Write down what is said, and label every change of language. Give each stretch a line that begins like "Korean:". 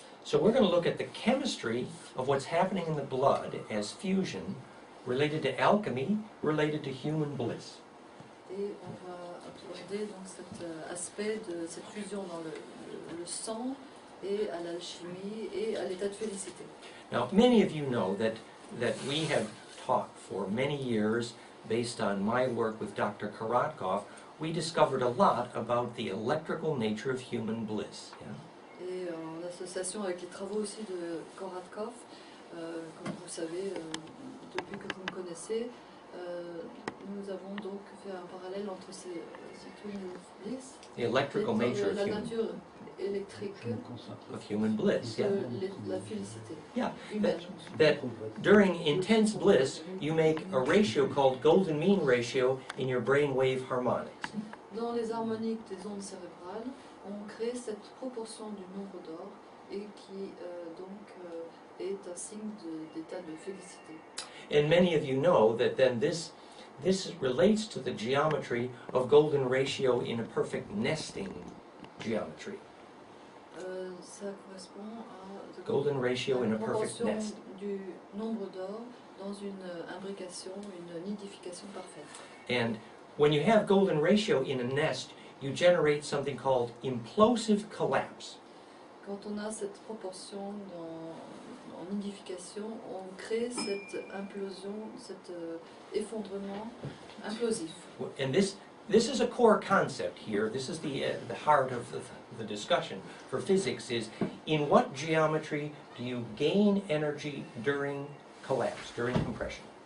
English: So we're going to look at the chemistry of what's happening in the blood as fusion related to alchemy, related to human bliss.
French: Et on va aborder donc cet aspect de cette fusion dans le sang et à l'alchimie et à l'état de félicité.
English: Now, many of you know that we have taught for many years, based on my work with Dr. Korotkov, we discovered a lot about the electrical nature of human bliss. Yeah?
French: Et en association avec les travaux aussi de Korotkov, comme vous savez, depuis que vous me connaissez, nous avons donc fait un parallèle entre ces twin bliss,
English: The electrical nature
French: la nature électrique
English: of human bliss. Yeah.
French: la félicité.
English: Yeah.
French: Humaine.
English: That during intense bliss, you make a ratio called golden mean ratio in your brainwave harmonics.
French: Dans les harmoniques des ondes cérébrales, on crée cette proportion du nombre d'or et qui est un signe d'état de félicité.
English: And many of you know that then this relates to the geometry of golden ratio in a perfect nesting geometry.
French: Ça correspond à
English: Golden ratio in a
French: la
English: perfect
French: proportion
English: nest.
French: du nombre d'or dans une imbrication, une nidification parfaite.
English: And when you have golden ratio in a nest, you generate something called implosive collapse.
French: Quand on a cette proportion en nidification, on crée cette implosion, cet effondrement implosif.
English: And this is a core concept here. This is the heart of the discussion for physics is, in what geometry do you gain energy during collapse, during compression?